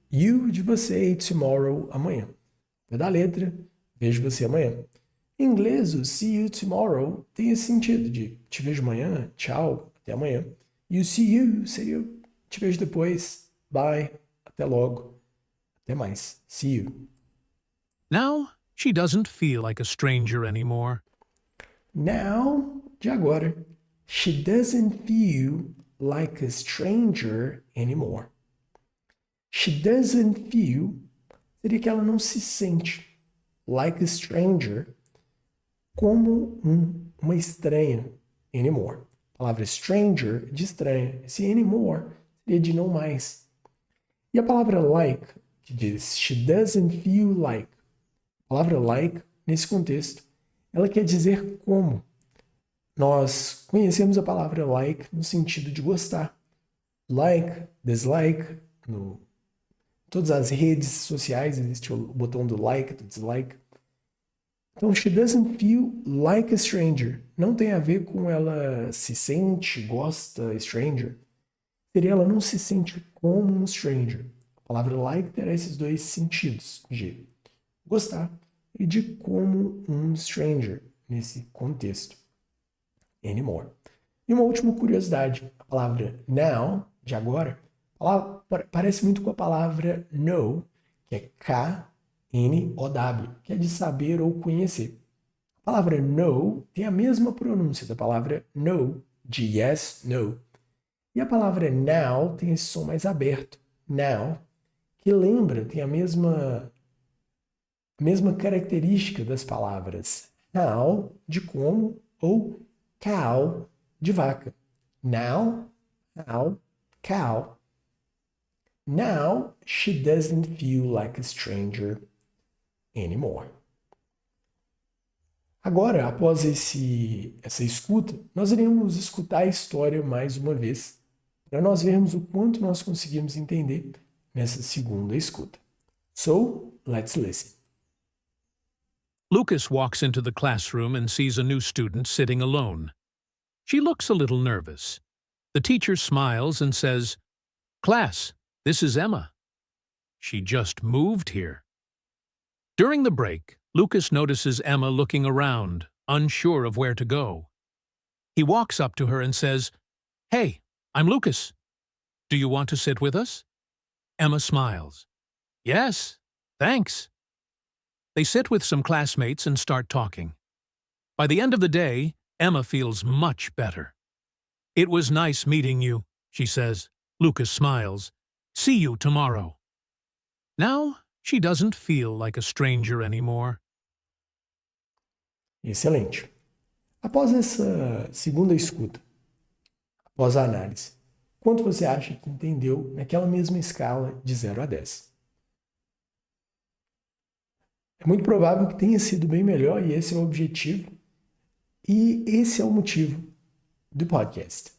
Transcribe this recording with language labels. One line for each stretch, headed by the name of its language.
Portuguese: You de você e tomorrow, amanhã. Vai da letra, vejo você amanhã. Em inglês, o
English: see you tomorrow
Portuguese: tem esse sentido de te vejo amanhã, tchau, até amanhã. E o
English: see you
Portuguese: seria te vejo depois, bye, até logo, até mais, see you.
English: Now, she doesn't feel like a stranger anymore. Now,
Portuguese: de agora,
English: she doesn't feel like a stranger anymore. She doesn't feel
Portuguese: seria que ela não se sente
English: like a stranger
Portuguese: como uma estranha anymore. A palavra stranger de estranha. Esse anymore seria de não mais. E a palavra like, que diz
English: she doesn't feel like.
Portuguese: A palavra like, nesse contexto, ela quer dizer como. Nós conhecemos a palavra like no sentido de gostar. Like, dislike, no todas as redes sociais existe o botão do like, do dislike. Então,
English: she doesn't feel like a stranger.
Portuguese: Não tem a ver com ela se sente, gosta, stranger. Seria ela não se sente como um stranger. A palavra like terá esses dois sentidos, de gostar e de como um stranger, nesse contexto. Anymore. E uma última curiosidade. A palavra now, de agora, parece muito com a palavra know, que é K-N-O-W, que é de saber ou conhecer. A palavra know tem a mesma pronúncia da palavra no, de
English: yes, no.
Portuguese: E a palavra now tem esse som mais aberto, now, que lembra, tem a mesma característica das palavras how, de como, ou cow, de vaca.
English: Now, how, cow. Now, she doesn't feel like a stranger anymore.
Portuguese: Agora, após essa escuta, nós iremos escutar a história mais uma vez, para nós vermos o quanto nós conseguimos entender nessa segunda escuta.
English: So, let's listen. Lucas walks into the classroom and sees a new student sitting alone. She looks a little nervous. The teacher smiles and says, "Class, this is Emma. She just moved here." During the break, Lucas notices Emma looking around, unsure of where to go. He walks up to her and says, "Hey, I'm Lucas. Do you want to sit with us?" Emma smiles. "Yes, thanks." They sit with some classmates and start talking. By the end of the day, Emma feels much better. "It was nice meeting you," she says. Lucas smiles. "See you tomorrow." Now, she doesn't feel like a stranger anymore.
Portuguese: Excelente. Após essa segunda escuta, após a análise, quanto você acha que entendeu naquela mesma escala de 0 a 10? É muito provável que tenha sido bem melhor e esse é o objetivo. E esse é o motivo do podcast.